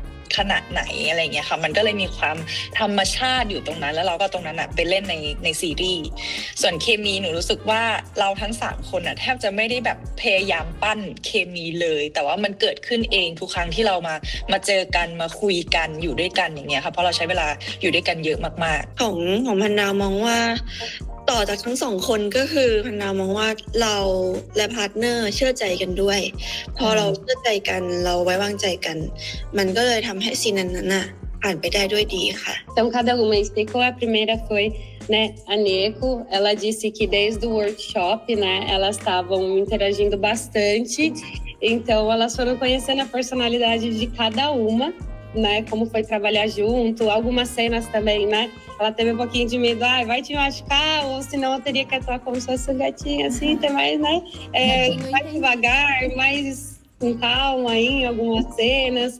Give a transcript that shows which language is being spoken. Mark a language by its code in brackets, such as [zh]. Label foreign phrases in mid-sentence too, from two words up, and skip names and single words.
[th] ขนาดไหนอะไรเงี้ยค่ะมันก็เลยมีความธรรมชาติอยู่ตรงนั้นแล้วเราก็ตรงนั้นไปเล่นในซีรีส์ส่วนเคมีหนูรู้สึกว่าเราทั้ง3คนแทบจะไม่ได้แบบพยายามปั้นเคมีเลยแต่ว่ามันเกิดขึ้นเองทุกครั้งที่เรามาเจอกันมาคุยกันอยู่ด้วยกันอย่างเงี้ยค่ะเพราะเราใช้เวลาอยู่ด้วยกันเยอะมากๆ ของพันดาวมองว่าต่อจากทั้ง2คนก็คือพันดาวมองว่าเราและพาร์ทเนอร์เชื่อใจกันด้วยพอเราเชื่อใจกันเราไว้วางใจกันมันก็เลยทำให้ซีนนั้นน่ะผ่านไปได้ด้วยดีค่ะ [pt] Então, cada uma explicou. A primeira foi, né, a Neko. Ela disse que desde o workshop, né, elas estavam interagindo bastante. Então, elas foram conhecendo a personalidade de cada uma, né, como foi trabalhar junto. Algumas cenas também, né, ela teve um pouquinho de medo, vai te machucar, ou senão eu teria que atuar como se fosse um gatinho, assim, tem mais, né, mais devagar, mais com calma aí em algumas cenas.